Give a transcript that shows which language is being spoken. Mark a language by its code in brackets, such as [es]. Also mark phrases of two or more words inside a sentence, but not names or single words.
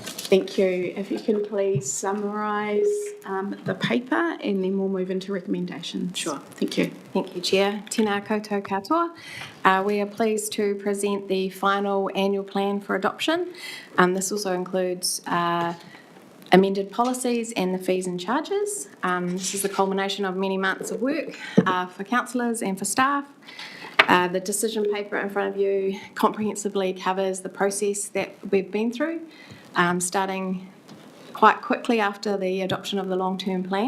[en] Thank you. If you can please summarise the paper and then we'll move into recommendations. Sure. Thank you. Thank you, Chair. [mi] Tēnā koutou katoa. [en] We are pleased to present the final annual plan for adoption. This also includes amended policies and the fees and charges. This is the culmination of many months of work for councillors and for staff. The decision paper in front of you comprehensively covers the process that we've been through, starting quite quickly after the adoption of the long-term plan.